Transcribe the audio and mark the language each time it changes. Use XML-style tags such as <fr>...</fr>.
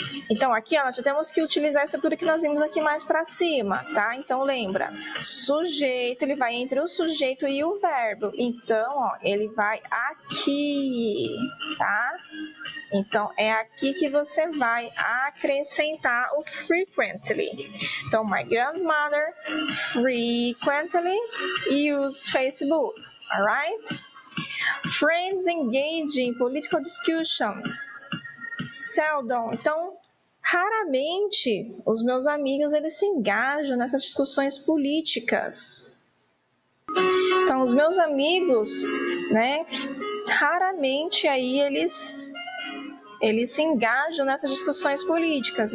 <pt>Então, aqui, ó, nós já temos que utilizar a estrutura que nós vimos aqui mais para cima, tá? Então, lembra, sujeito, ele vai entre o sujeito e o verbo. Então, ó, ele vai aqui, tá? Então, é aqui que você vai acrescentar o frequently. Então,</pt> <en>my grandmother frequently use Facebook, alright? Friends engage in political discussion. Seldom.</en> <pt>Então, raramente os meus amigos eles se engajam nessas discussões políticas. Então, os meus amigos, né, raramente aí eles se engajam nessas discussões políticas.</pt>